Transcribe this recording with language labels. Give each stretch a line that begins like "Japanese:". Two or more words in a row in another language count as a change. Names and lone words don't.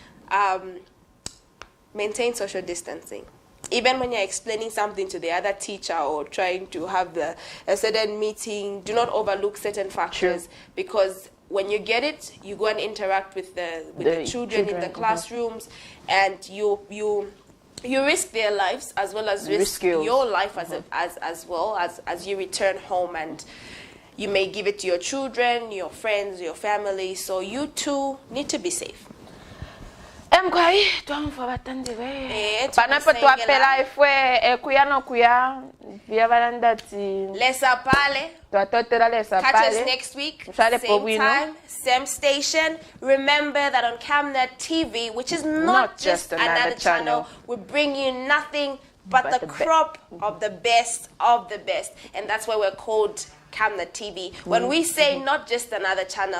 English: Maintain social distancing. Even when you're explaining something to the other teacher or trying to have a certain meeting, do not overlook certain factors because when you get it, you go and interact with the children in the classrooms and you risk their lives as well as risk your life as well as you return home, and you may give it to your children, your friends, your family. So you too need to be safe.
Bemba: Mkwai twamfa batandi we panapo twapela ifwe kuyano kuya vya balandati lesa pale twatotera lesa pale.
English: Catch us next week, same time, same station. Remember that on Camnet TV, which is not just another channel, we bring you nothing but the crop of the best of the best, and that's why we're called Camnet TV. When we say not just another channel,